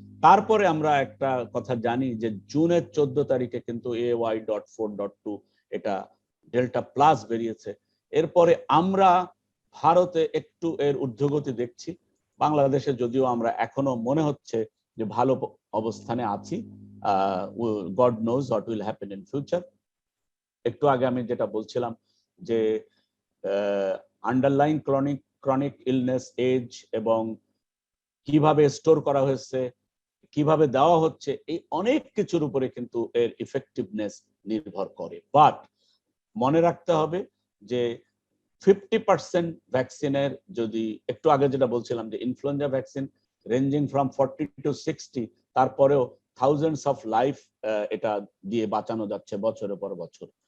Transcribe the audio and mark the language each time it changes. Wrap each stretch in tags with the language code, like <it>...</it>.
<bn>তারপরে আমরা একটা কথা জানি যে জুনের 14 তারিখে কিন্তু AY.4.2 এটা ডেল্টা প্লাস বেরিয়েছে। এরপরে আমরা ভারতে একটু এর ঊর্ধ্বগতি দেখছি, বাংলাদেশে যদিও আমরা এখনো মনে হচ্ছে যে ভালো অবস্থানে আছি।</bn> <en>God knows what will happen in future.</en> <bn>একটু আগে আমি যেটা বলছিলাম যে আন্ডারলাইন ক্রনিক ইলনেস, এজ এবং কিভাবে স্টোর করা হয়েছে, কিভাবে দেওয়া হচ্ছে, এই অনেক কিছুর উপরে কিন্তু এর ইফেক্টিভনেস নির্ভর করে। বাট মনে রাখতে হবে যে 50% ভ্যাকসিনের, যদি একটু আগে যেটা বলছিলাম যে influenza vaccine ranging from 40 to 60, তারপরেও থাউজেন্ডস অফ লাইফ এটা দিয়ে বাঁচানো যাচ্ছে বছরের পর বছর।</bn>